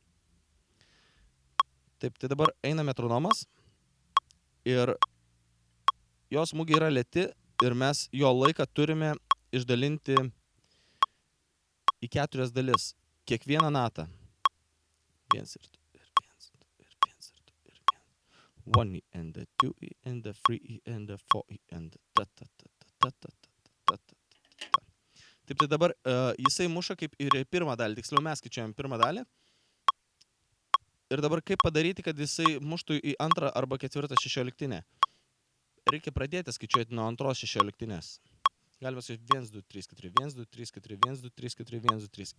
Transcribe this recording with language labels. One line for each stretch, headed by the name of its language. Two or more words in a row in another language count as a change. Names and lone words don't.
Lithuanian: Taip, tai dabar eina metronomas ir jo smūgiai yra lėti ir mes jo laiką turime išdalinti į 4 dalis. Kiekvieną natą. 1 ir 2 ir 1 ir 1 ir 2 ir 1.
English: 1 E and the 2 E and the 3 E and the 4 E and the ta ta ta ta ta ta ta ta ta.
Lithuanian: Taip, tai dabar jisai muša kaip ir pirmą dalį, tiksliau mes skaičiuojam pirmą dalį. Ir dabar kaip padaryti, kad jisai muštų į antrą arba ketvirtą šešioliktinę? Reikia pradėti skaičiuoti nuo antros šešioliktinės. Galima skaičiuoti 1, 2, 3, 4, 1, 2, 3, 4, 1, 2, 3, 4, 1, 2, 3.